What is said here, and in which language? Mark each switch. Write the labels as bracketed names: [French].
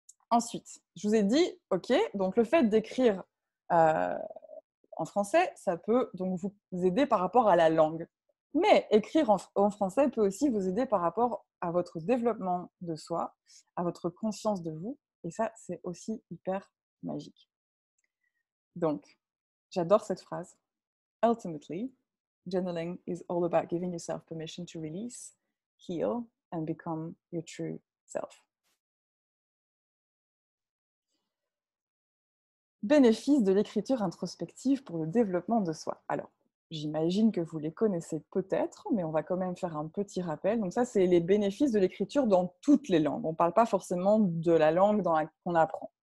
[French] Ensuite, je vous ai dit, OK, donc le fait d'écrire en français, ça peut donc vous aider par rapport à la langue. Mais écrire en français peut aussi vous aider par rapport à votre développement de soi, à votre conscience de vous. Et ça, c'est aussi hyper magique. Donc, j'adore cette phrase. [English] Ultimately, journaling is all about giving yourself permission to release, heal, and become your true self. [French] Bénéfices de l'écriture introspective pour le développement de soi. Alors, j'imagine que vous les connaissez peut-être, mais on va quand même faire un petit rappel. Donc ça, c'est les bénéfices de l'écriture dans toutes les langues. On ne parle pas forcément de la langue qu'on apprend.